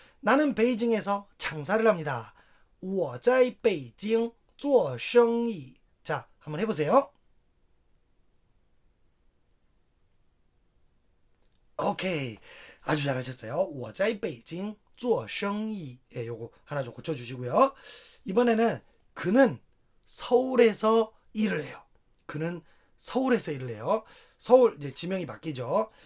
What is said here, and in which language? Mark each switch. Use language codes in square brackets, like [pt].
[ko] 나는 베이징에서 장사를 합니다. [zh] 我在北京做生意 [ko] 자 한번 해보세요. 오케이 아주 잘하셨어요. [zh] 我在北京做生意 [ko] 요거 하나 좀 고쳐주시고요. 이번에는 그는 서울에서 일을 해요. 그는 서울에서 일을 해요. 서울 이제 지명이 바뀌죠.